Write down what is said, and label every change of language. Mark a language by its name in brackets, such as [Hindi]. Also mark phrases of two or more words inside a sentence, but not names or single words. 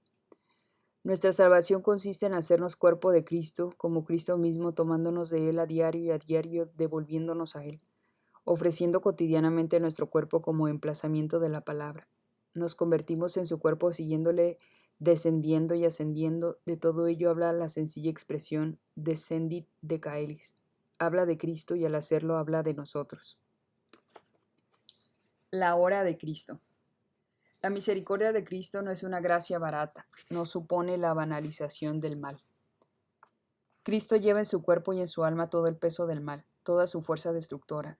[Spanish] Nuestra salvación consiste en hacernos cuerpo de Cristo, como Cristo mismo, tomándonos de Él a diario y a diario devolviéndonos a Él, ofreciendo cotidianamente nuestro cuerpo como emplazamiento de la palabra. Nos convertimos en su cuerpo siguiéndole, descendiendo y ascendiendo. De todo ello habla la sencilla expresión [Latin] descendit de caelis. [Spanish] Habla de Cristo y al hacerlo habla de nosotros. La hora de Cristo. La misericordia de Cristo no es una gracia barata, no supone la banalización del mal. Cristo lleva en su cuerpo y en su alma todo el peso del mal, toda su fuerza destructora.